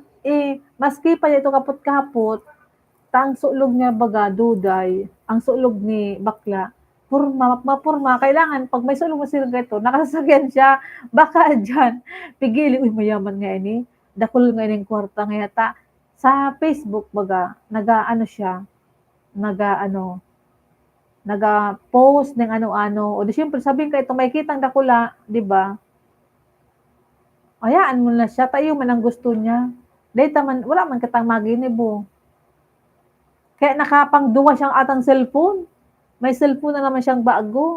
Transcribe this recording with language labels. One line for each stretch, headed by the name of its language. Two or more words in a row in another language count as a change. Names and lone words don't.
Bikol: Maski pa niya ito kapot-kapot, ang sulog niya baga duday, ang sulog ni bakla, mapurma, kailangan pag may sulog na sila ito, nakasasakyan siya, baka dyan, pigili, uy mayaman nga ini, dakol nga ining kwarta nga yata, sa Facebook baga, nag-ano siya, nag-ano, nag-post ng ano-ano, o di syempre sabihin ka ito, may kitang dakula, di ba?
Filipino: Hayaan mo na siya, tayo man ang gusto niya.
Bikol: Data man, wala man katang maginibo. Kaya nakapangduwa siyang atang cellphone. May cellphone na naman siyang bago.